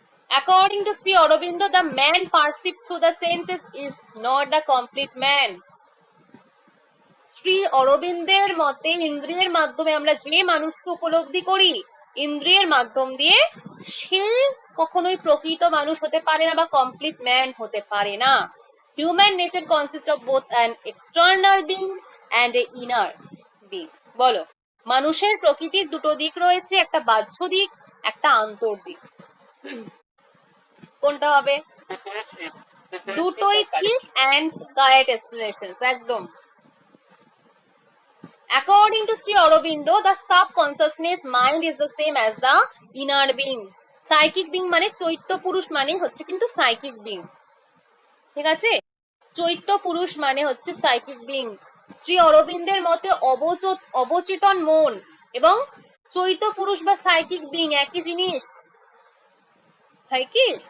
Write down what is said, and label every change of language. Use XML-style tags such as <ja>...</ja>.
<en>According to Sri Aurobindo, the man perceived through the senses is not the complete man.</en> <bn>Shri অরবিন্দের মতে ইন্দ্রিয়ের মাধ্যমে আমরা যে মানুষকে উপলব্ধি করি, ইন্দ্রিয়ের মাধ্যম দিয়ে, সে কখনোই প্রকৃত মানুষ হতে পারে না বা</bn> <en>complete man</en> <bn>হতে পারে না।</bn> <en>Human nature consist of both an external being and a inner being.</en> <bn>বলো, মানুষের প্রকৃতির দুটো দিক রয়েছে, একটা বাহ্য দিক, একটা আন্তর্দিক। কোনটা হবে? দুটোই ঠিক</bn> <en>and correct explanations</en> <bn>একদম।</bn> <en>According to Sri Aurobindo, the subconsciousness mind is the same as the inner being.</en> <bn>Psychic being মানে চৈত্য পুরুষ মানে হচ্ছে কিন্তু সাইকিক বিং, ঠিক আছে? চৈত্য পুরুষ মানে হচ্ছে সাইকিক বিং। শ্রী অরবিন্দের মতে অবচেতন মন এবং চৈত্য পুরুষ বা সাইকিক বিং একই জিনিস, হয় কি?</bn>